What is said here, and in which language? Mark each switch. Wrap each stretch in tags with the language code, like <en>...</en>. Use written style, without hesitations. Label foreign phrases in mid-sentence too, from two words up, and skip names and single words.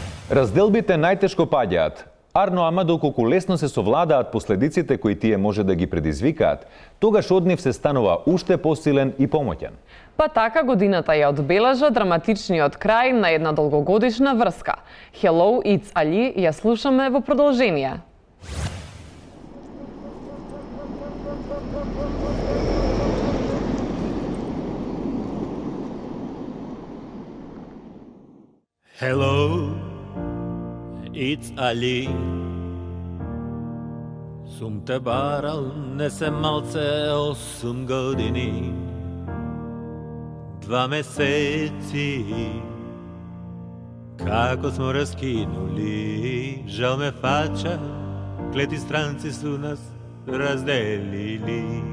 <mk>Разделбите најтешко паѓаат. Арно ама доколку лесно се совладаат последиците кои тие може да ги предизвикаат, тогаш од нив се станува уште посилен и помоќен. Па така годината ја одбележа драматичниот крај на една долгогодишна врска.</mk> <en>Hello, it's Ali</en> <mk>ја слушаме во продолжение.</mk> <en>Hello, it's Ali.</en> <mk>Сум те барал, не се малце 8 години, 2 месеци.</mk> <sr>Како смо раскинули, жал ме фача, клети странци су нас разделили.</sr>